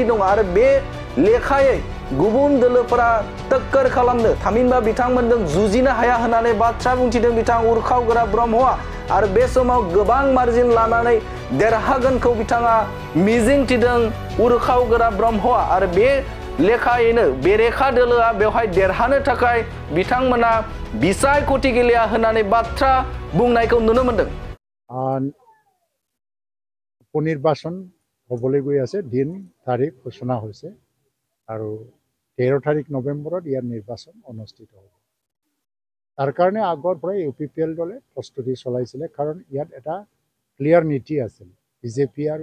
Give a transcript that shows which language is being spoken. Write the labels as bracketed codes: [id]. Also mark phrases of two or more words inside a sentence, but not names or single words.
[brx] दङ आरो बे लेखायै गुबुन दोलोफोरा टक्कर खालामनो थामहिनबा बिथांमोनजों जुजिनो हाया होननानै बाथ्रा बुंथिदों बिथां उरखावगोरा ब्रह्मआ आरो बे समाव गोबां मार्जिन लानानै देरहागोनखौ बिथाङा मिजिंथिदों उरखावगोरा ब्रह्मआ आरो बे लेखायैनो बेरेखा दोलोआ बेवहाय देरहानो थाखाय बिथांमोना बिसायख'थि गेलेया होननानै बाथ्रा बुंनायखौ नुनो मोनदों। [as] উপনিৰ্বাচন হ'বলৈ গৈ আছে দিন তাৰিখ ঘোষণা হৈছে আৰু 13 তাৰিখ নৱেম্বৰত ইয়াৰ নিৰ্বাচন অনুষ্ঠিত হ'ব। তাৰ কাৰণে আগৰ পৰাই ইউপিপিএল দলে প্ৰস্তুতি চলাইছিলে কাৰণ ইয়াত এটা ক্লিয়াৰ নীতি আছিল বিজেপি আৰু